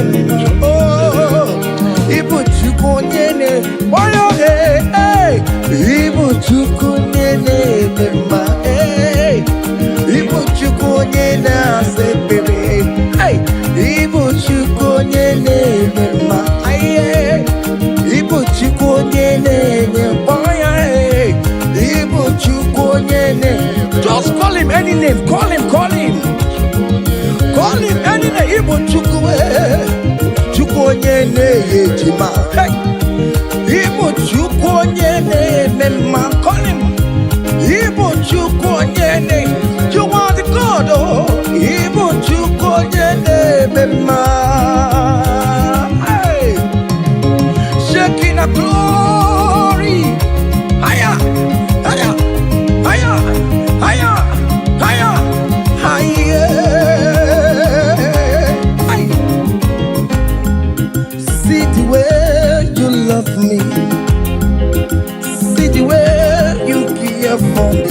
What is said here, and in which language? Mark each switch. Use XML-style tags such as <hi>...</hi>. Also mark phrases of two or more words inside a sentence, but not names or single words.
<ig>mma, Ibu Chukwu onye na-eme, Ibu Chukwu onye na-eme mma, Ibu Chukwu onye na-asa ekpere, Ibu Chukwu onye na-eme mma, Ibu Chukwu onye na-enye mkpọnya, Ibu Chukwu onye na-enye.</ig> <en>Just call him any name, call him, call him. Call him any name,</en> <ig>Ibu Chukwu, Chukwu onye na-enye ejima, Ibu Chukwu onye na-eme mma,</ig> <en>call him.</en> <ig>Ibu Chukwu onye na-enye,</ig> <en>you are the God,</en> <ig>oh, Ibu Chukwu onye na-eme mma.</ig> <en>Shaking a glory, higher, higher, higher, higher, higher, higher. See the way you love me, see the way you care for me.</en>